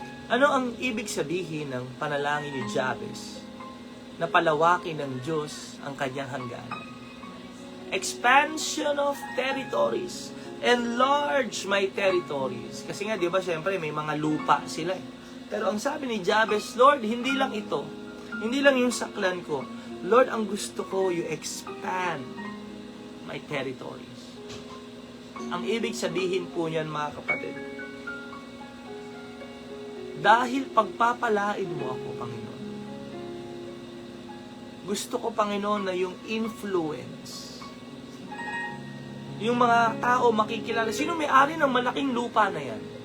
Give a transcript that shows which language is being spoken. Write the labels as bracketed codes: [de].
[tl] Ano ang ibig sabihin ng panalangin ni Jabez na palawakin ng Diyos ang kanyang hangganan. [en] Expansion of territories. Enlarge my territories. [tl] Kasi nga, di ba, syempre, may mga lupa sila eh. Pero ang sabi ni Jabez, Lord, hindi lang ito. Hindi lang yung saklan ko. Lord, ang gusto ko, [en] you expand my territories. [tl] Ang ibig sabihin po niyan, mga kapatid, dahil pagpapalain mo ako, Panginoon, gusto ko, Panginoon, na yung influence, yung mga tao makikilala, sino may-ari ng malaking lupa na yan?